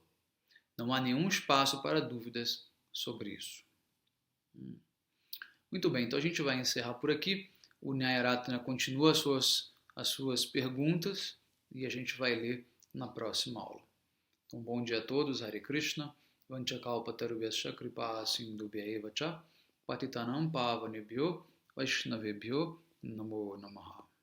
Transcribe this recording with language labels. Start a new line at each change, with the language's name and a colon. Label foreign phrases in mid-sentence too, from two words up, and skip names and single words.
Portuguese: Não há nenhum espaço para dúvidas sobre isso. Muito bem, então a gente vai encerrar por aqui. O Nyayaratna continua as suas perguntas e a gente vai ler na próxima aula. Então, bom dia a todos,
Sanskrit: Hare Krishna, Vanchakalpatarubhyascha kripa sindhubhya eva cha, Patitanam pavanebhyo, Vaishnavebhyo, Namo Namaha.